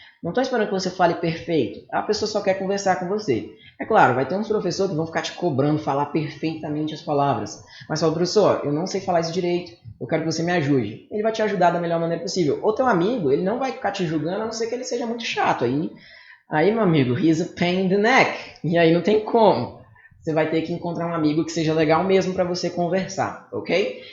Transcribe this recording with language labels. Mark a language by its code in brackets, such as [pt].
[pt] Não estou esperando que você fale perfeito. A pessoa só quer conversar com você. É claro, vai ter uns professores que vão ficar te cobrando falar perfeitamente as palavras. Mas fala, professor, eu não sei falar isso direito. Eu quero que você me ajude. Ele vai te ajudar da melhor maneira possível. Ou teu amigo, ele não vai ficar te julgando, a não ser que ele seja muito chato. Aí meu amigo, [en] he's a pain in the neck. [pt] E aí não tem como. Você vai ter que encontrar um amigo que seja legal mesmo para você conversar, ok?